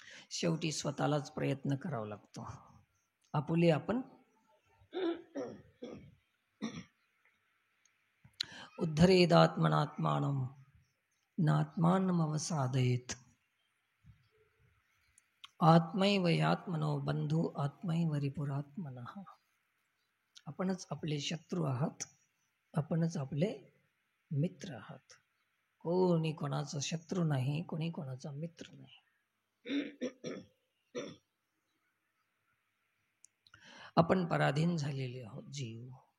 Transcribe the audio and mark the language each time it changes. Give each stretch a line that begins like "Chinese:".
Marathi: शेवटी स्वतःलाच प्रयत्न करावा लागतो. आपुले आपण
Sanskrit: उद्धरेदात्मनात्मानं नात्मानमवसादयेत. आत्मैव यात्मनो बंधू आत्मैव रिपुरात्मनः.
Marathi: आपणच आपले शत्रू आहात, आपणच आपले मित्र आहात. कोणी कोणाचा शत्रू नाही, कोणी कोणाचा मित्र नाही. आपण पराधीन झालेले आहोत जीव.